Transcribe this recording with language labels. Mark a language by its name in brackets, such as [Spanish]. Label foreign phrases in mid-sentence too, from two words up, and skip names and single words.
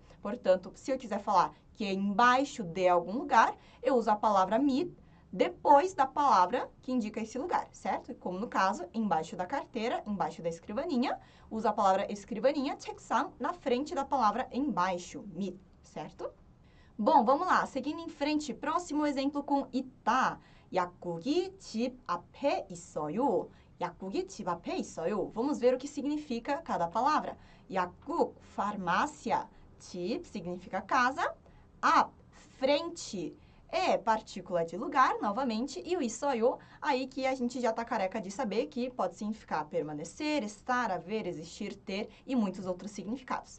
[Portuguese] Portanto, se eu quiser falar que é embaixo de algum lugar, eu uso a palavra mi depois da palavra que indica esse lugar, certo? Como no caso, embaixo da carteira, embaixo da escrivaninha, usa a palavra escrivaninha, 책상, na frente da palavra embaixo, mi, certo? Bom, vamos lá. Seguindo em frente, próximo exemplo com 있다. [Korean] 약국이 집 앞에 있어요. 약국이 집 앞에 있어요. [Portuguese] Vamos ver o que significa cada palavra. 약국, farmácia. 집 significa casa. 앞, frente. Partícula de lugar, novamente. E o 있어요, aí que a gente já está careca de saber que pode significar permanecer, estar, haver, existir, ter e muitos outros significados.